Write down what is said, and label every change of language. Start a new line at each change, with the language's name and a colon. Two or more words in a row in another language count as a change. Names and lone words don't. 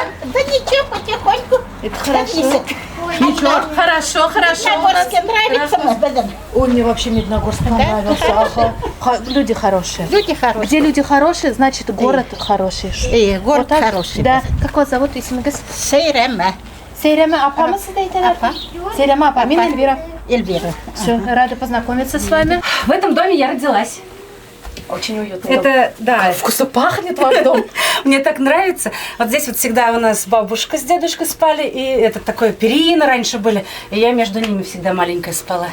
Russian: Да ничего, потихоньку. Это хорошо. Ничего, хорошо, хорошо. у нас. Нравится мы будем. Ой, мне вообще Медногорск понравился. Ага. Люди хорошие. Люди хорошие. Где люди хорошие, значит город хороший. Город Вот так? хороший. Да. Как вас зовут,
Kazakh: исміңіз? Сейрема. Сейрема апамыз дейтелер? Апа. Сейрема апа, мен Эльвира. Эльвира.
Russian: Все, рада познакомиться с вами. В этом доме я родилась. Очень уютно. Это, да, вкусно пахнет ваш дом. мне так нравится. Вот здесь вот всегда у нас бабушка с дедушкой спали, и это такое перина раньше были, и я между ними всегда маленькая спала.